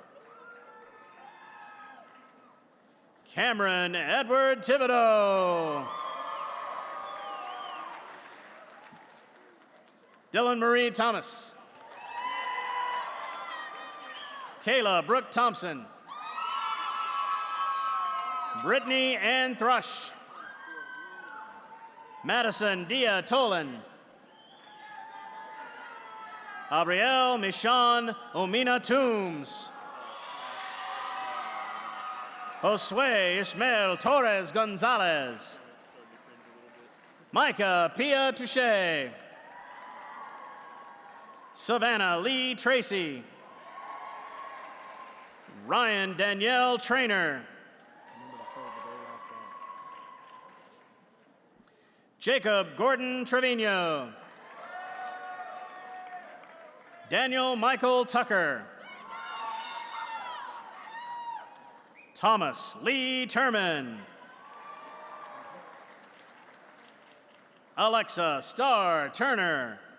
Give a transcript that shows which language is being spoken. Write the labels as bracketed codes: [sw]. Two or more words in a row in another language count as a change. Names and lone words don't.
[en] Cameron Edward Thibodeau. Dylan Marie Thomas. Kayla Brooke Thompson. Brittany Ann Thrush. Madison Dia Tolan. Abrielle Michon Omina Toombs. Josue Ismael Torres Gonzalez. Micah Pia Touche. Savannah Lee Tracy. Ryan Danielle Trainer. Jacob Gordon Trevino. Daniel Michael Tucker. Thomas Lee Turman. Alexa Starr Turner.